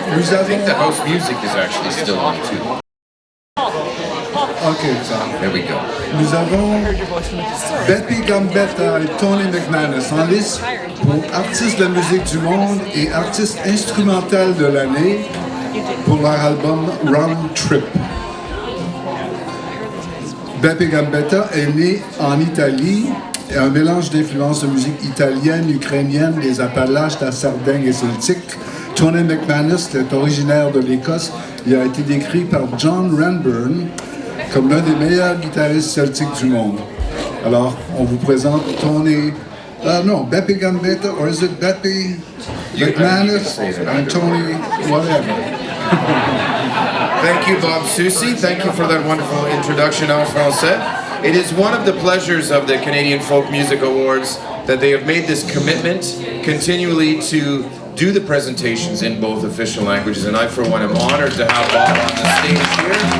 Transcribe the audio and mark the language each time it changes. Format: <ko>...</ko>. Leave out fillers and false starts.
<en>I think the house music is actually still on too.</en> <fr>OK, ça.</fr> <en>There we go.</en> <fr>Nous avons Bebe, Gambetta et Tony McManus en lice pour artistes de la musique du monde et artistes instrumentales de l'année pour leur album Round Trip. Bebe Gambetta est né en Italie et un mélange d'influences de musique italienne, ukrainienne, des Appalaches, de la Sardaigne et celtique. Tony McManus est originaire de l'Écosse. Il a été décrit par John Renburn comme l'un des meilleurs guitaristes celtiques du monde. Alors, on vous présente Tony...</fr> <en>Bebe Gambetta, or is it Bebe McManus and Tony whatever. Thank you, Bob Soucy. Thank you for that wonderful introduction</en> <fr>en français.</fr> <en>It is one of the pleasures of the Canadian Folk Music Awards that they have made this commitment continually to do the presentations in both official languages, and I, for one, am honored to have Bob on the stage here.</en>